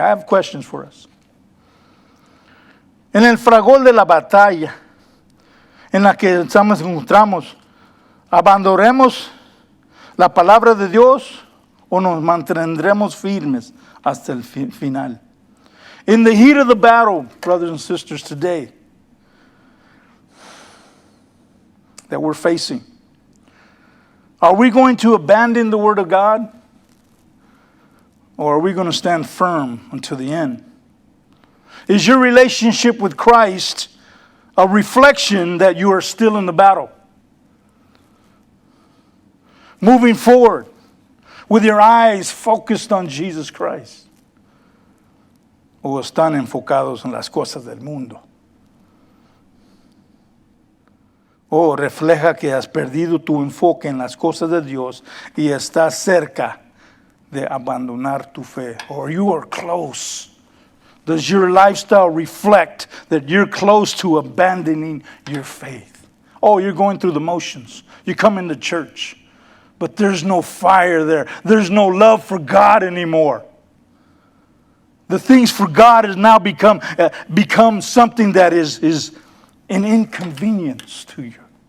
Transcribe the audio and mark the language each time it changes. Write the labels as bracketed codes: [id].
[en] I have questions for us. [es] En el fragor de la batalla en la que nos encontramos, abandonemos la palabra de Dios o nos mantendremos firmes hasta el final? [en] In the heat of the battle, brothers and sisters, today that we're facing, are we going to abandon the Word of God? Or are we going to stand firm until the end? Is your relationship with Christ a reflection that you are still in the battle? Moving forward with your eyes focused on Jesus Christ. [es] ¿O están enfocados en las cosas del mundo? ¿O refleja que has perdido tu enfoque en las cosas de Dios y estás cerca de abandonar tu fe? [en] Or you are close? Does your lifestyle reflect that you're close to abandoning your faith? Oh, you're going through the motions. You come into church, but there's no fire there. There's no love for God anymore. The things for God has now become something that is an inconvenience to you.